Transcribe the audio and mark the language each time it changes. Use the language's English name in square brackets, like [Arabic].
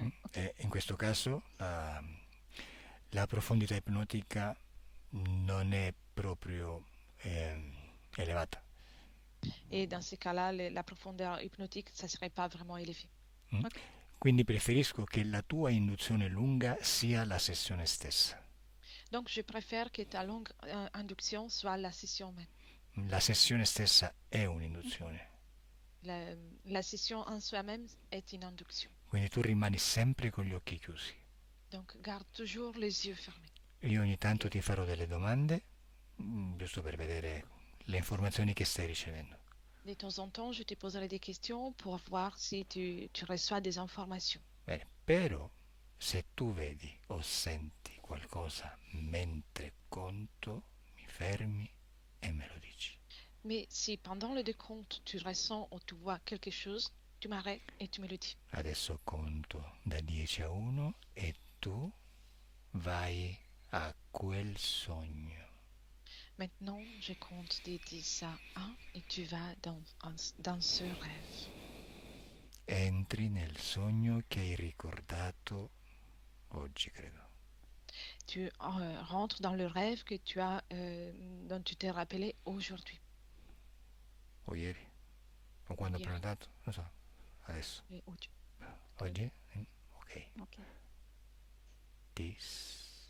[Italian] E in questo caso la profondità ipnotica non è proprio elevata. [French] Et dans ces cas-là, la profondeur hypnotique, ça ne serait pas vraiment élevé. Ok. [Italian] Quindi preferisco che la tua induzione lunga sia la sessione stessa. [French] Donc, je préfère que ta longue induction soit la session même. [Italian] La sessione stessa è un'induzione. [French] La session en soi-même est une induction. [Italian] Quindi tu rimani sempre con gli occhi chiusi. [French] Donc, garde toujours les yeux fermés. [Italian] Io ogni tanto ti farò delle domande, giusto per vedere le informazioni che stai ricevendo. [French] De temps en temps, je te poserai des questions pour voir si tu reçois des informations. [Italian] Bene, però se tu vedi o senti qualcosa mentre conto, mi fermi e me lo dici. [French] Mais si pendant le décompte, tu ressens ou tu vois quelque chose, tu m'arrêtes et tu me le dis. [Italian] Adesso conto da 10 a 1 e tu vai a quel sogno. [French] Maintenant, je compte de 10 à 1 et tu vas dans ce rêve. [Italian] Entri nel sogno che hai ricordato oggi, credo. [French] Tu rentres dans le rêve que dont tu t'es rappelé aujourd'hui. [Italian] O ieri? O quando ho Ieri. prenotato? Non so. Adesso. Oggi? Ok. Ok. This.